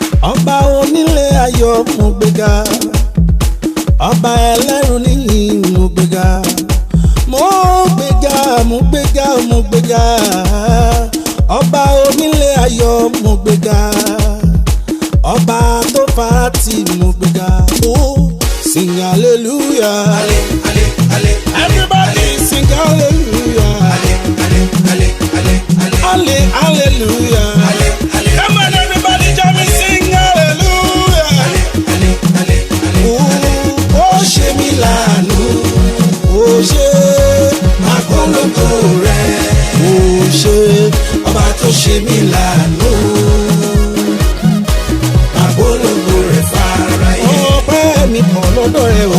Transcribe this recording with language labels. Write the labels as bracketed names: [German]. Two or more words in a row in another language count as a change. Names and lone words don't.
[Yoruba] Ọba onílé ayọ̀, mo gbéga. Ọba ẹlẹ́rù níyì, mo gbéga. Mo gbéga, mo gbéga, mo gbéga. Ọba onílé ayọ̀, mo gbéga. Ọba tó fara tì mo gbéga. [English] Oh, sing hallelujah. Ale, ale, ale, Everybody ale. sing hallelujah. Ale, ale, ale, ale, ale. Ale, hallelujah. Ale, ale, Come on, ale, everybody, join me, ale. sing hallelujah. Ale, ale, ale, ale, ale. [Yoruba] Oh, ó ṣe mí láàánú. Ó ṣe Máa polongo rẹ̀. Ó ṣe Ọba tó ṣe mí láàánú. Màá polongo rẹ̀ fáráyé. Ọpẹ́ mi pọ̀ lọ́dọ̀ rẹ o.